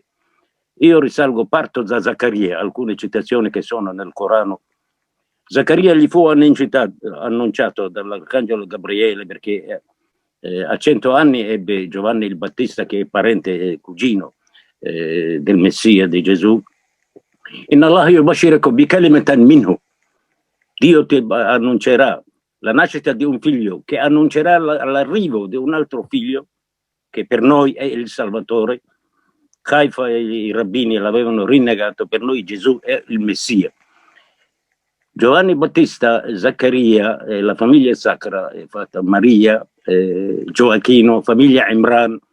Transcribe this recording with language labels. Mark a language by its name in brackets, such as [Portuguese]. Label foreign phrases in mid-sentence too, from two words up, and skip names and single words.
[Italian] Io parto da Zaccaria, alcune citazioni che sono nel Corano. Zaccaria gli fu annunciato dall'arcangelo Gabriele perché a 100 anni ebbe Giovanni il Battista, che è parente e cugino del Messia, di Gesù. [Arabic] إن الله يبشركم بكلمة منه. [Italian] Dio ti annuncerà la nascita di un figlio che annuncerà l'arrivo di un altro figlio che per noi è il Salvatore. Caifa e i rabbini l'avevano rinnegato, per noi Gesù è il Messia. Giovanni Battista, Zaccaria, la famiglia sacra è fatta Maria, Gioacchino, famiglia Imran.